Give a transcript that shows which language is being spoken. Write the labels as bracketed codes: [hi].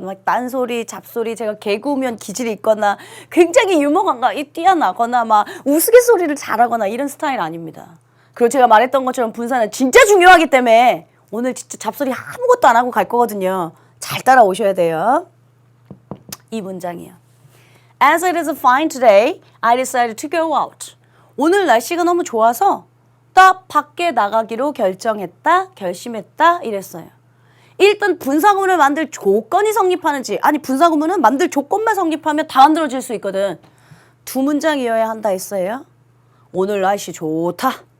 [ko] 막 딴소리, 잡소리, 제가 개그우면 기질이 있거나 굉장히 유머감가 뛰어나거나 막 우스갯소리를 잘하거나 이런 스타일 아닙니다. 그리고 제가 말했던 것처럼 분사는 진짜 중요하기 때문에 오늘 진짜 잡소리 아무것도 안 하고 갈 거거든요. 잘 따라오셔야 돼요. 이 문장이요. [en] As it is fine today, I decided to go out. [ko] 오늘 날씨가 너무 좋아서 나 밖에 나가기로 결심했다 이랬어요. 일단 분사구문을 만들 조건이 성립하는지, 아니 분사구문은 만들 조건만 성립하면 다 만들어질 수 있거든. 두 문장이어야 한다 했어요. 오늘 날씨 좋다.